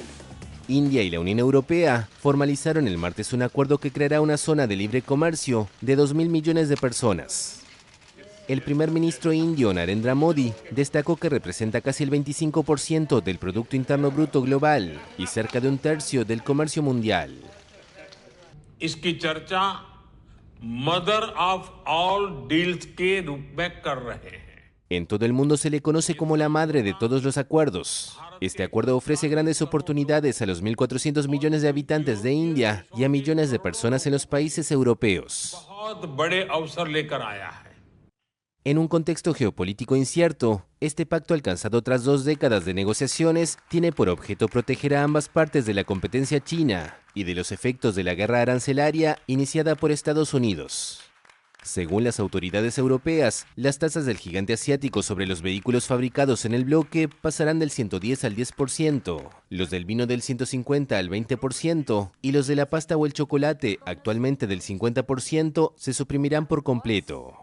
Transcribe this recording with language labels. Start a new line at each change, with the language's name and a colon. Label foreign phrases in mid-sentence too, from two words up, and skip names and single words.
Spanish: India y la Unión Europea formalizaron el martes un acuerdo que creará una zona de libre comercio de 2.000 millones de personas. El primer ministro indio Narendra Modi destacó que representa casi el 25% del Producto Interno Bruto global y cerca de 1/3 del comercio mundial.
English: Mother of All Deals
Hindi: के रूप में कर रहे हैं।
Spanish: En todo el mundo se le conoce como la madre de todos los acuerdos. Este acuerdo ofrece grandes oportunidades a los 1.400 millones de habitantes de India y a millones de personas en los países europeos.
Hindi: बहुत बड़े अवसर लेकर आया है।
Spanish: En un contexto geopolítico incierto, este pacto alcanzado tras 2 décadas de negociaciones tiene por objeto proteger a ambas partes de la competencia china y de los efectos de la guerra arancelaria iniciada por Estados Unidos. Según las autoridades europeas, las tasas del gigante asiático sobre los vehículos fabricados en el bloque pasarán del 110 al 10%, los del vino del 150 al 20% y los de la pasta o el chocolate, actualmente del 50%, se suprimirán por completo.